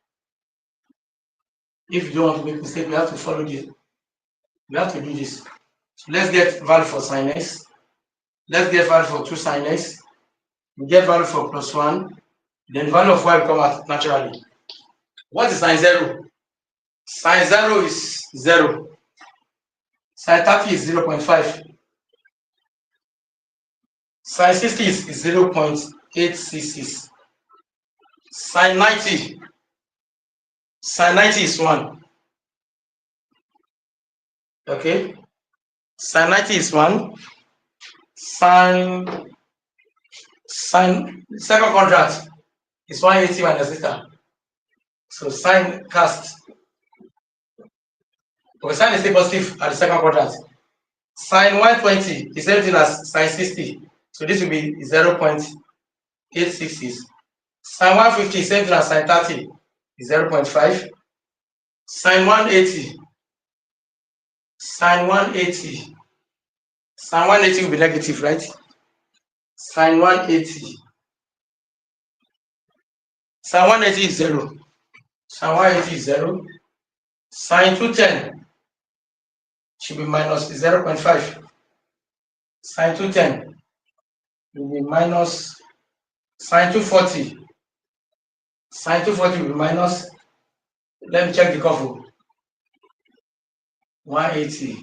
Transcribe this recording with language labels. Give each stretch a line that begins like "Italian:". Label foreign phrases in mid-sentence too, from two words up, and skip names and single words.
English: If you don't want to make mistake, we have to follow this. We have to do this. So let's get value for sin x. Let's get value for 2 sin x. We get value for plus 1. Then the value of y will come out naturally. What is sin 0? Sin 0 is 0. Sin 30 is 0.5. Sin 60 is 0.866. Sin 90. Sin 90 is 1. Okay. Sin 90 is 1. Sin second quadrant is 180 minus theta. So sin cast. Okay, sin is still positive at the second quadrant. Sin 120 is the same thing as sin 60. So this will be 0.866. Sin 150 is the same thing as sin 30 is 0.5. Sin 180. Sin 180. Sin 180 will be negative, right? Sin 180. Sin 180 is 0. Sin 180 is 0. Sin 210 should be minus 0.5. Sin 210 will be minus. Sin 240. Sin 240 will be minus. Let me check the curve. 180.